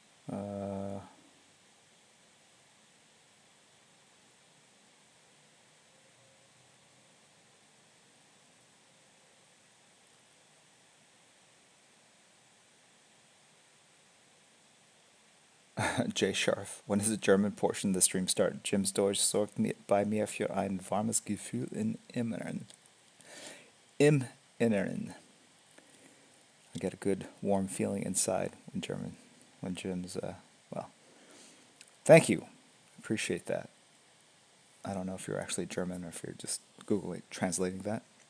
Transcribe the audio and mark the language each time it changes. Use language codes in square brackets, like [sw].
[en] Uh, Jay Scharf, when does the German portion of the stream start? [de] Jim's Deutsch sorgt bei mir für ein warmes Gefühl im Inneren. Im Inneren. [en] I get a good warm feeling inside when Jim's, well, thank you. Appreciate that. I don't know if you're actually German or if you're just Googling, translating that.